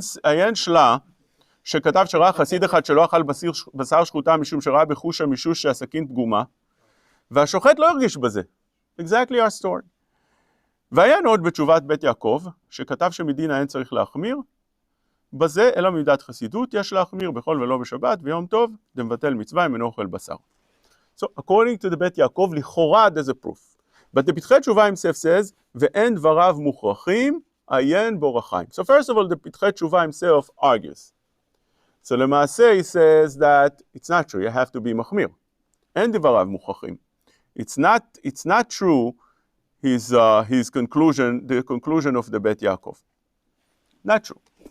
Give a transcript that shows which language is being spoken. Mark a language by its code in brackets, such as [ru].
[he] עיין שלה, שכתב שראה חסיד אחד שלא אכל בשר שחוטה משום שראה בחוש המישוש שהסכין פגומה, והשוחט לא הרגיש בזה. [en] Exactly our story. [he] ועיין עוד בתשובת בית יעקב, שכתב שמדין האין צריך להחמיר, בזה אלא מידת חסידות יש להחמיר בכל ולא בשבת ויום טוב, דמבטל מצווה אם אינו אוכל בשר. [en] So according to the בית יעקב, לכאורה there's a proof. But the פתחי תשובה himself says, [he] ואין דבריו מוכרחים, עיין בורחיים. [en] So first of all, the פתחי תשובה himself argues. So למעשה he says that it's not true, you have to be מחמיר. [he] אין דבריו מוכרחים. [en] It's not true his conclusion, the conclusion of the בית יעקב. Not true.